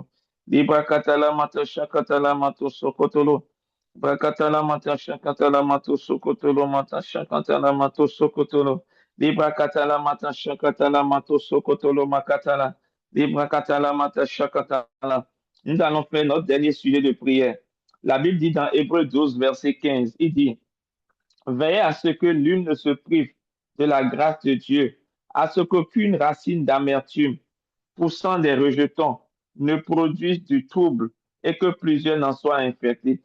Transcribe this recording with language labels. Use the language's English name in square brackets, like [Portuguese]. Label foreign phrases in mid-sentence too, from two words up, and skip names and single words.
[French] Libra katala mata shakatala mato sokotolo. Brakatala mata shakatala mato sokotolo mata shakatala mato sokotolo. Libra katala mata shakatala mato sokotolo makatala. Libra katala mata shakatala. Nous allons faire notre dernier sujet de prière. La Bible dit dans Hébreu 12, verset 15, il dit, veillez à ce que l'une ne se prive de la grâce de Dieu, à ce qu'aucune racine d'amertume poussant des rejetons ne produise du trouble et que plusieurs n'en soient infectés.